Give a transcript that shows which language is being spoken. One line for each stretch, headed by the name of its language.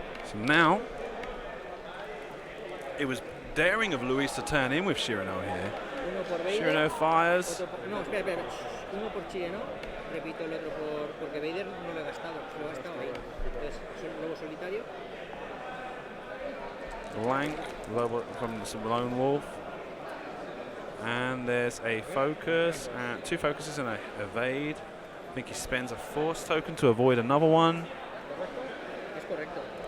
English: So now, it was daring of Luis to turn in with Shirano here.
Spanish: Uno por Vader.
English: Shirano fires.
Spanish: No, espera. Uno por Chileno. Repito el otro porque Vader no lo he gastado. Lo he gastado ahí. Entonces, lobo solitario.
English: Blank, from the Lone Wolf. And there's a focus, and 2 focuses and a evade. I think he spends a force token to avoid another one.
Spanish: Es correcto.